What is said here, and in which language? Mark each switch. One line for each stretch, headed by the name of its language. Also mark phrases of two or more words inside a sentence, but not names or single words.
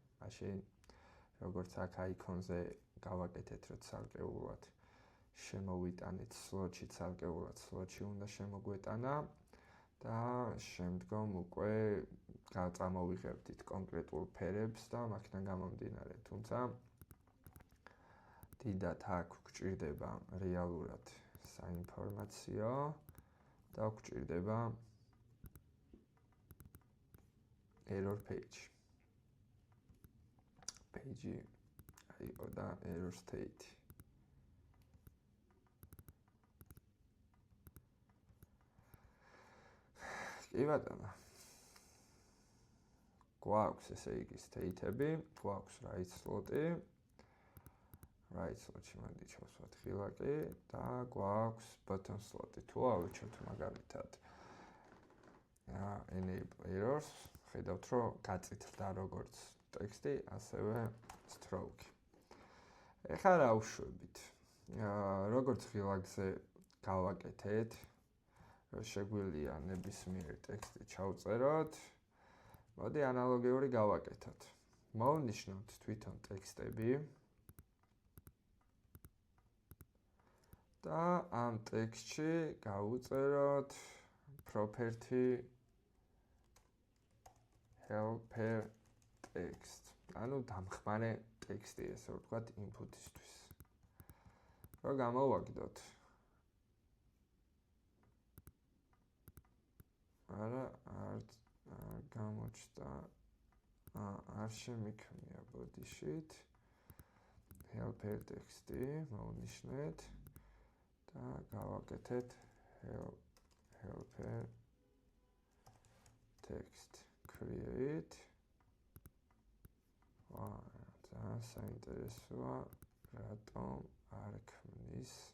Georgian: მაშინ როგორც აქ აიკონზე გავაკეთეთ, რომ ცალკეულად შემოვიტანეთ slot-ში, ცალკეულად slot-ში უნდა შემოგვეტანა და შემდგომ უკვე წამოვიღებდით კონკრეტულ ფერებს და მაქედან გამომდინარე. თუმცა დიდად აქ გვჭირდება რეალურად საინფორმაციო და გვჭირდება
English: error page. Page
Georgian: იყო და
English: error state.
Georgian: კი ბატონო. გვაქვს ესე იგი state-ები, გვაქვს
English: right slot-
Georgian: ი.
English: Right slot-
Georgian: ში მოდი ჩავსვათ ხილაკი და გვაქვს
English: bottom slot-
Georgian: ი. თუ ავირჩიოთ მაგალითად
English: enable errors,
Georgian: ხედავთ რომ გაწითლდა როგორც ტექსტი, ასევე stroke. ეხლა რა ვშვებით? როგორც ხილაკზე გავაკეთეთ, რომ შეგვიძლია ნებისმიერ ტექსტი ჩავწეროთ, მოდი ანალოგიური გავაკეთოთ. მოვნიშნოთ თვითონ ტექსტები და ამ ტექსტში გავუწეროთ
English: property helper text.
Georgian: ანუ დამხმარე ტექსტი, ესე ვთქვათ, input-ისთვის. რომ გამოვაგდოთ. არა, არ გამოჩნდა. არ შემიქმნია body-shit.
English: helper text-
Georgian: ი მოვნიშნეთ და გავაკეთეთ
English: helper text create.
Georgian: ძალიან საინტერესოა, რატომ არ ქმნის